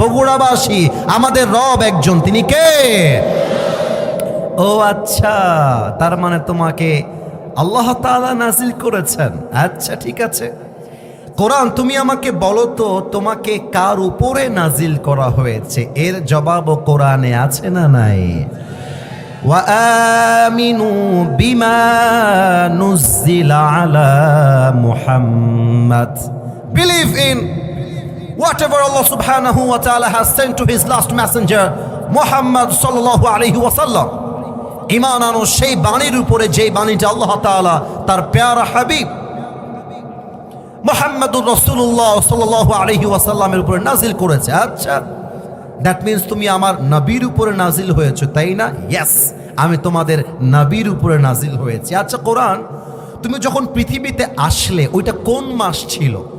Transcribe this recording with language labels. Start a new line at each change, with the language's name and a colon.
Bangla: বগুড়াবাসী, আমাদের রব একজন, তিনি কে? ও আচ্ছা, তার মানে তোমাকে আল্লাহ তাআলা নাজিল করেছেন। আচ্ছা ঠিক আছে, কোরআন তুমি আমাকে বলো তো তোমাকে কার উপরে নাজিল করা হয়েছে? এর জবাবও কোরআনে আছে না নাই?
Arabic: ওয়া আমিনু বিমা নুজিলা আলা মুহাম্মাদ,
English: Believe in whatever Allah subhanahu wa ta'ala has sent to his last messenger Muhammad sallallahu alayhi wa sallam।
Bangla: ঈমান আনো সেই বাণীর উপরে যে বাণীটা আল্লাহ তাআলা তার প্যারা হাবিব মুহাম্মাদুর রাসূলুল্লাহ সাল্লাল্লাহু আলাইহি ওয়াসাল্লামের উপরে নাজিল করেছে। আচ্ছা,
English: that means
Bangla: তুমি আমার নবীর উপরে নাজিল হয়েছে, তাই না? ইয়েস, আমি তোমাদের নবীর উপরে নাজিল হয়েছে। আচ্ছা কোরআন, তুমি যখন পৃথিবীতে আসলে ওইটা কোন মাস ছিল?